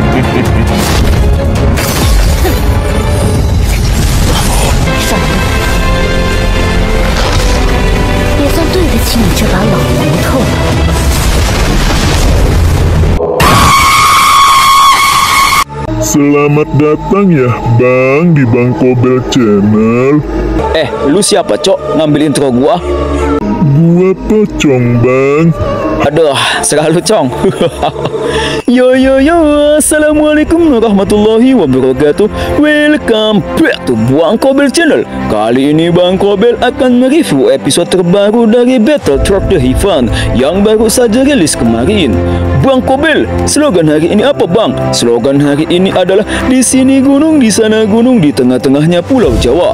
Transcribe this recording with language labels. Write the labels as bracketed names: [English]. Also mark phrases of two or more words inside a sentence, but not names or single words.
[Chinese] 也算对得起你这把老骨头了。 [Indonesian] Selamat datang ya Bang di Bang Kobel Channel. Lu siapa, Cok? Ngambil intro gua? Gua Pocong, Bang. Aduh, selalu Cong. Yo, [Arabic] السلام عليكم ورحمة الله وبركاته. [English] Welcome back to [Indonesian] Bang Kobel Channel. Kali ini Bang Kobel akan mereview episode terbaru dari Battle Truck The Heaven yang baru saja rilis kemarin. Bang Kobel, slogan hari ini apa Bang? Slogan hari ini adalah di sini gunung, di sana gunung, di tengah-tengahnya Pulau Jawa.